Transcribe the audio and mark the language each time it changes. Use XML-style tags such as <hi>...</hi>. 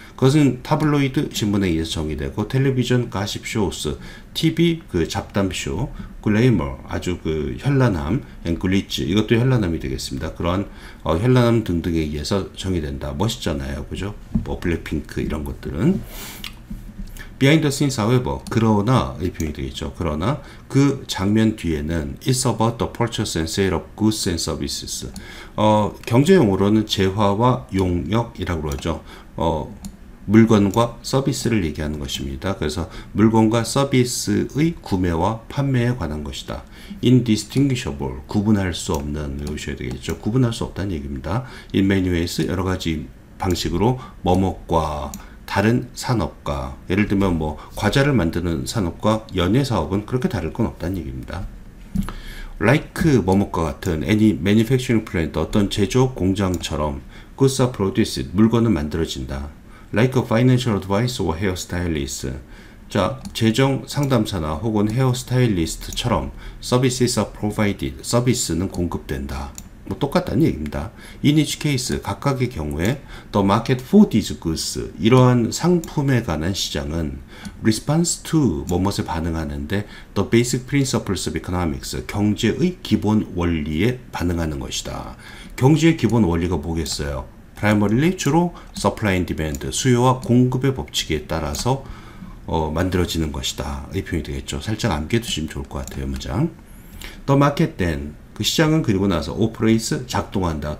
<ko>그것은 타블로이드 신문에 의해서 정의되고 텔레비전 가십 쇼스, TV 그 잡담쇼, 글레이머 아주 그 현란함, 앵글리츠 이것도 현란함이 되겠습니다. 그러한 현란함 등등에 의해서 정의된다. 멋있잖아요, 그죠? 뭐 블랙핑크 이런 것들은.</ko> <en>Behind the scenes, however,</en> <ko>그러나 이 표현이 되겠죠. 그러나 그 장면 뒤에는</ko> <en>It's about the purchase and sale of goods and services.</en> <ko>경제 용어로는 재화와 용역이라고 그러죠. 물건과 서비스를 얘기하는 것입니다. 그래서 물건과 서비스의 구매와 판매에 관한 것이다. Indistinguishable, 구분할 수 없는, 외우셔야 되겠죠. 구분할 수 없다는 얘기입니다.</ko> <en>In many ways,</en> <ko>여러 가지 방식으로 뭐뭐과 다른 산업과, 예를 들면 뭐 과자를 만드는 산업과 연예 사업은 그렇게 다를 건 없다는 얘기입니다. Like 뭐뭐과 같은</ko> <en>any manufacturing plant,</en> <ko>어떤 제조업 공장처럼</ko> <en>goods are produced,</en> <ko>물건은 만들어진다.</ko> <en>Like a financial advisor or hair stylist.</en> <ko>자, 재정 상담사나 혹은 헤어 스타일리스트처럼</ko> <en>services are provided,</en> <ko>서비스는 공급된다. 뭐 똑같다는 얘기입니다.</ko> <en>In each case,</en> <ko>각각의 경우에</ko> <en>the market for these goods,</en> <ko>이러한 상품에 관한 시장은</ko> <en>response to 뭐뭇에 반응하는데 the basic principles of economics,</en> <ko>경제의 기본 원리에 반응하는 것이다. 경제의 기본 원리가 뭐겠어요? primarily 주로</ko> <en>supply and demand,</en> <ko>수요와 공급의 법칙에 따라서 만들어지는 것이다. 이 표현이 되겠죠. 살짝 암기해두시면 좋을 것 같아요. 문장.</ko> <en>The market then,</en> <ko>그 시장은 그리고 나서 operates, 작동한다.</ko>